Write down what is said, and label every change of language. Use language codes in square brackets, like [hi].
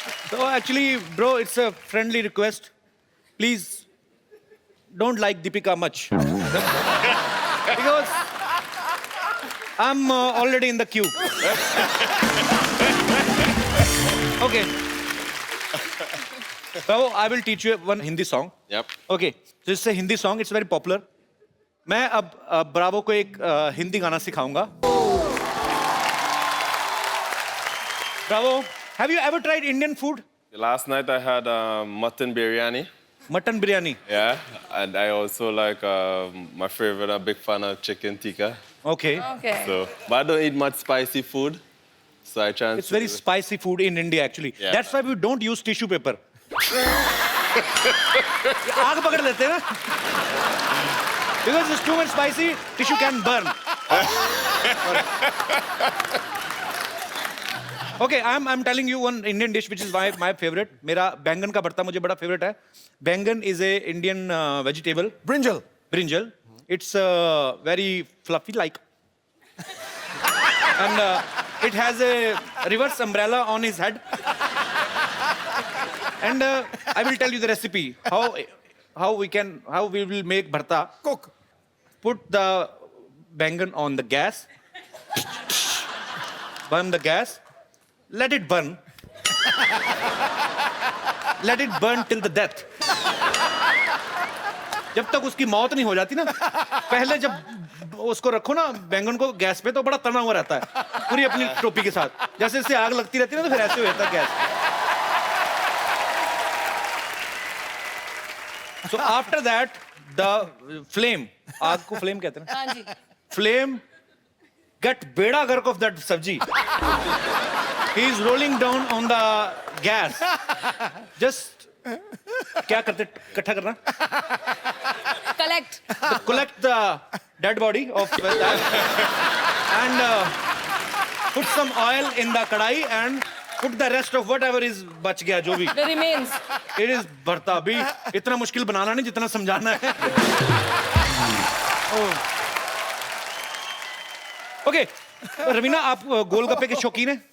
[en] So actually, bro, it's a friendly request. Please don't like Deepika much. Because I'm already in the queue. Okay. Bravo, I will teach you one Hindi song. Yep. Okay. So it's a Hindi song. It's very popular. [hi] मैं अब Bravo को एक हिंदी गाना सिखाऊंगा. [en] Bravo, have you ever tried Indian food? Last night I had mutton biryani. Mutton biryani. Yeah, and I also like my favorite. I'm a big fan of chicken tikka. Okay. Okay. So, but I don't eat much spicy food, so I try. It's very spicy food in India actually. Yeah. That's why we don't use tissue paper. [hi] आग पकड़ लेते हैं ना? [en] Because it's too much spicy, tissue can burn. Okay, I'm telling you one Indian dish which is my favorite. [hi] मेरा बैंगन का भरता मुझे बड़ा favorite है. [en] Baingan is a Indian vegetable. Brinjal. Brinjal. It's very fluffy like. And it has a reverse umbrella on his head. And I will tell you the recipe. How we will make bharta. Cook. Put the bangan on the gas. Burn the gas. Let it burn. Let it burn till the death. [hi] जब तक उसकी मौत नहीं हो जाती ना, पहले जब उसको रखो ना बैंगन को गैस पे तो बड़ा तना हुआ रहता है पूरी अपनी टोपी के साथ. जैसे इससे आग लगती रहती है ना तो फिर ऐसे होता है gas. [en] So after that, the flame, [hi] आग को flame कहते हैं ना? हाँ जी. [en] Flame get beda gark of that sabji. He is rolling down on the gas. [hi] Just क्या करते इकट्ठा करना? [en] Collect the dead body of that and put some oil in the kadai and put the rest of whatever is [hi] बच गया जो भी. [en] The remains. It is bharta. [hi] अभी इतना मुश्किल बनाना नहीं जितना समझाना है. Okay, रवीना आप गोलगप्पे के शौकीन हैं?